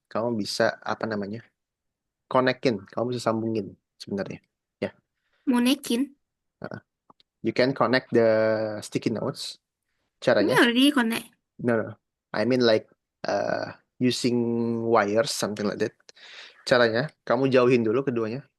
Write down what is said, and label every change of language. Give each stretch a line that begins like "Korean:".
Indonesian: Kamu bisa apa namanya? Connectin. Kamu bisa sambungin sebenarnya. Ya, Monekin.
English: you can connect the sticky notes.
Indonesian: Ini Caranya?
English: already connect. No, no. I mean like using wires, something like that.
Indonesian: Caranya, kamu jauhin dulu keduanya.